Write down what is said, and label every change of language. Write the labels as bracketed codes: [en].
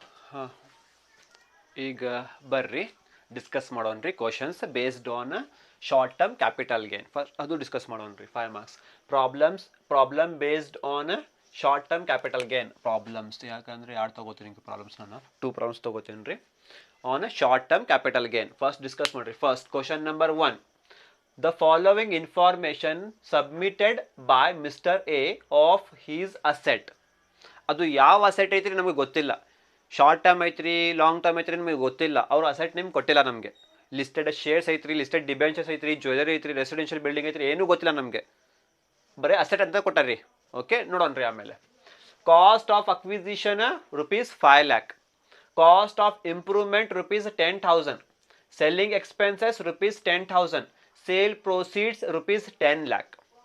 [kn] ಹಾಂ ಈಗ ಬರ್ರಿ discuss ಮಾಡೋಣ್ರಿ [en] Questions based on short term capital gain. [kn] First ಅದು discuss ಮಾಡೋಣ್ರಿ 5 marks. Problem based on short term capital gain problems. ಯಾಕಂದ್ರೆ ಯಾರು ತಗೋತೀನಿ ಪ್ರಾಬ್ಲಮ್ಸ್? ನಾನು 2 ಪ್ರಾಬ್ಲಮ್ಸ್ ತಗೋತೀನಿ ರೀ on short term capital gain. First discuss ಮಾಡ್ರಿ. First question number 1. [en] The following information submitted by Mr. A of his asset. [kn] ಅದು ಯಾವ asset ಐತ್ರಿ ನಮಗೆ ಗೊತ್ತಿಲ್ಲ. ಶಾರ್ಟ್ ಟರ್ಮ್ ಐತ್ರಿ, ಲಾಂಗ್ ಟರ್ಮ್ ಐತ್ರಿ ನಮಗೆ ಗೊತ್ತಿಲ್ಲ. ಅವ್ರ ಅಸೆಟ್ ನಿಮ್ಗೆ ಕೊಟ್ಟಿಲ್ಲ ನಮಗೆ. ಲಿಸ್ಟೆಡ್ ಶೇರ್ಸ್ ಐತ್ರಿ, ಲಿಸ್ಟೆಡ್ ಡಿಬೆಂಚರ್ಸ್ ಐತ್ರಿ, ಜ್ಯುವೆಲರಿ ಐತ್ರಿ, ರೆಸಿಡೆನ್ಷಿಯಲ್ ಬಿಲ್ಡಿಂಗ್ ಐತ್ರಿ, ಏನೂ ಗೊತ್ತಿಲ್ಲ ನಮಗೆ. ಬರೀ ಅಸೆಟ್ ಅಂತ ಕೊಟ್ಟಾರ್ರಿ. ಓಕೆ, ನೋಡೋಣ್ರಿ. ಆಮೇಲೆ cost of acquisition ₹5 lakh, cost of improvement ₹10,000, selling expenses ₹10,000, sale proceeds ₹10 lakh.